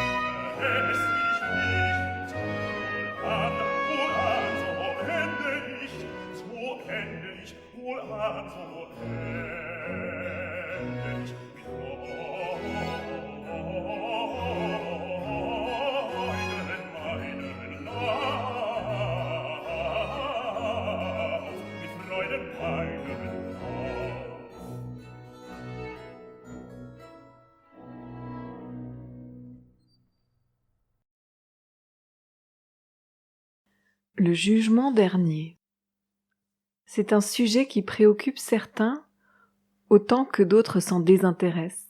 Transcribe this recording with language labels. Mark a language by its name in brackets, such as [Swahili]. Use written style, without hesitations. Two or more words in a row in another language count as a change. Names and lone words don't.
[German] Es nicht nicht, wohlan, so ende ich, so ende ich, wohlan, so ende ich, mit Freuden meinen Lauf, mit Freuden meinen Lauf. [French] Le jugement dernier. C'est un sujet qui préoccupe certains autant que d'autres s'en désintéressent.